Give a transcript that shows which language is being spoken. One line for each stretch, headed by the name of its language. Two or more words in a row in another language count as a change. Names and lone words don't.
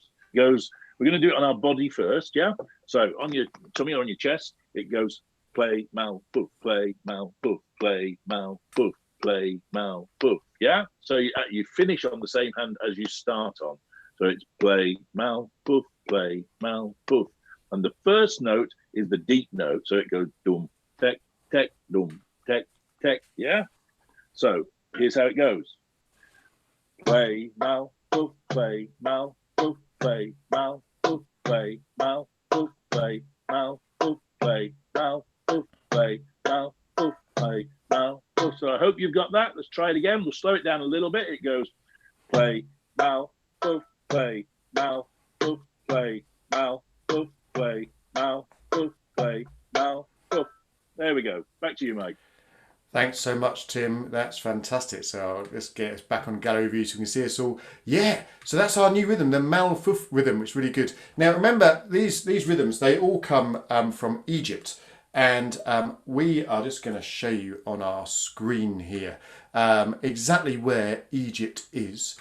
English: It goes, we're going to do it on our body first, yeah? So on your tummy or on your chest, it goes play, Malfuf, play, Malfuf, play, Malfuf, play, Malfuf, yeah? So you finish on the same hand as you start on. So it's play, Malfuf, play, Malfuf. And the first note is the deep note, so it goes dum, tek, tek, dum, tek, tek, yeah? So here's how it goes. Play, Malfuf, play, Malfuf, play, Malfuf, play, Malfuf, play, Malfuf, play, Malfuf, play, Malfuf, play, mal, puff. So I hope you've got that. Let's try it again. We'll slow it down a little bit. It goes play, mal, puff, play, mal, puff, play, mal, puff, play, mal, puff, play, mal, puff. There we go. Back to you, Mike. Thanks so much, Tim. That's fantastic. So let's get us back on gallery view so we can see us all. Yeah, so that's our new rhythm, the Malfuf rhythm, which is really good. Now remember, these rhythms, they all come from Egypt. And we are just going to show you on our screen here exactly where Egypt is.